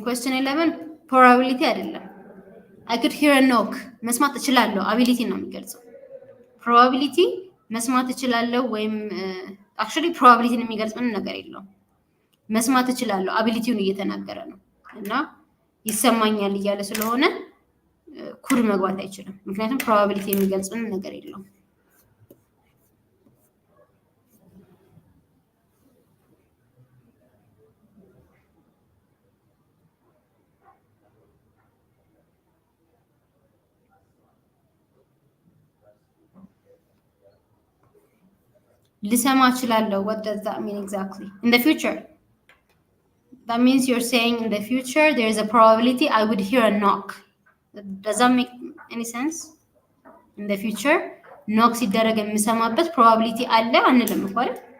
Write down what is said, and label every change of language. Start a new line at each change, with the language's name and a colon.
English: Question 11 probability
Amharic: አይደለም።
English: I could hear a knock.
Amharic: መስማት እችላለሁ ability ነው የሚገልጸው። probability መስማት እችላለሁ ወይም actually probability የሚገልጽ ምንም ነገር የለውም። መስማት እችላለሁ abilityውን እየተናገረ ነው እና ይሰማኛል እያለ ስለሆነ ኩድ መግባት አይችልም። ምክንያቱም probability የሚገልጽ ምንም ነገር የለውም። ልሰማ እችላለሁ.
English: What does that mean exactly? In the future. That means you're saying in the future there is a probability I would hear a knock. Does that make any sense?
Amharic: In the future, knock ሲደረግ የምሰማበት probability አለ አንልም እኮ አይደል?